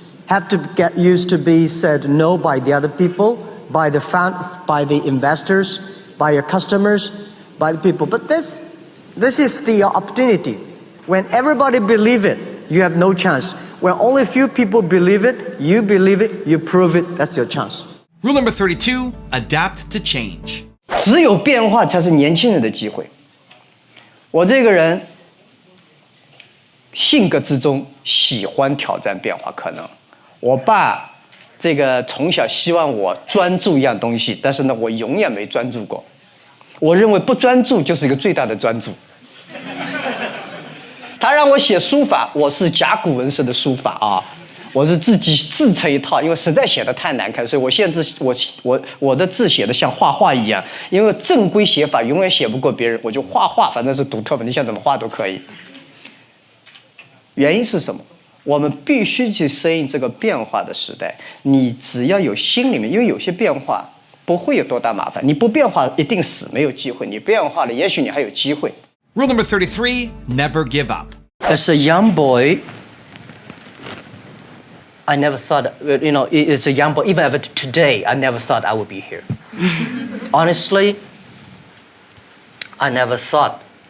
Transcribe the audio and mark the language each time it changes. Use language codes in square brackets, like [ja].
[en] Have to get used to be said no by the other people, by the investors, by your customers, by the people. But this is the opportunity. When everybody believe it, you have no chance. When only a few people believe it, you prove it, that's your chance. Rule number 32, adapt to change. [zh] 只有变化才是年轻人的机会。我这个人性格之中喜欢挑战变化，可能我爸这个从小希望我专注一样东西，但是呢，我永远没专注过。我认为不专注就是一个最大的专注。他让我写书法，我是甲骨文式的书法啊，我是自己自成一套，因为实在写的太难看，所以我的字写的像画画一样，因为正规写法永远写不过别人，我就画画，反正是独特的，你想怎么画都可以。原因是什么？我们必须去适应这个变化的时代。你只要有心里面，因为有些变化不会有多大麻烦，你不变化一定死，没有机会。你变化了，也许你还有机会。 [en] Rule number 33, never give up. As a young boy, I never thought, as a young boy, even today, I never thought I would be here. Honestly, I never thought.